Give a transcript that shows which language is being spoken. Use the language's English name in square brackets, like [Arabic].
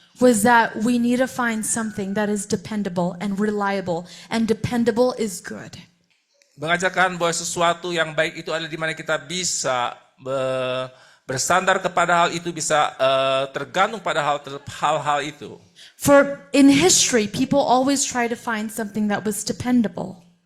[English] was that we need to find something that is dependable and reliable, and dependable is good. [Indonesian] mengajarkan bahwa sesuatu yang baik itu adalah di mana kita bisa bersandar kepada hal itu, bisa tergantung pada hal-hal itu. [English] For in history, people always try to find something that was dependable.